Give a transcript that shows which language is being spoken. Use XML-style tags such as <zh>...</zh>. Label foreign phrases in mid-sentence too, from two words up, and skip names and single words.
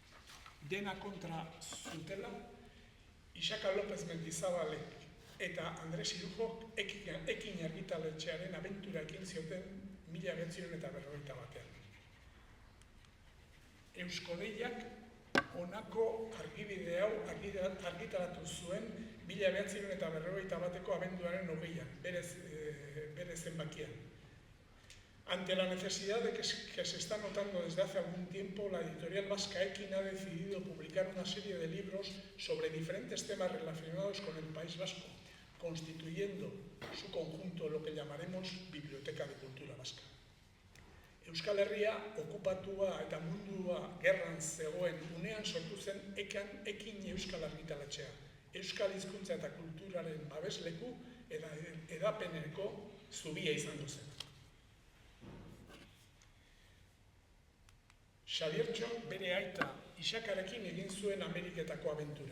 <eu>Dena kontra zutela, Isaka López Mendizabalek eta Andres Irujok ekin argitaletxearen abentura ekin zioten 1951. Eusko-Deiak honako argibide hau argitaratu zuen 1951 abenduaren 20an, bere zenbakian.</eu> <es>Ante la necesidad de que se está notando desde hace algún tiempo, la editorial vasca Ekin ha decidido publicar una serie de libros sobre diferentes temas relacionados con el País Vasco, constituyendo su conjunto lo que llamaremos Biblioteca de Cultura Vasca.</es> <eu>Euskal Herria okupatua eta mundua gerran zegoen unean sortu zen Ekin Euskal Argitaletxea, Euskal hizkuntza eta kulturaren babesleku eta edapeneko zubia izango zen. Xabiertxo bere aita Isakarekin egin zuen Ameriketako abentura.</eu>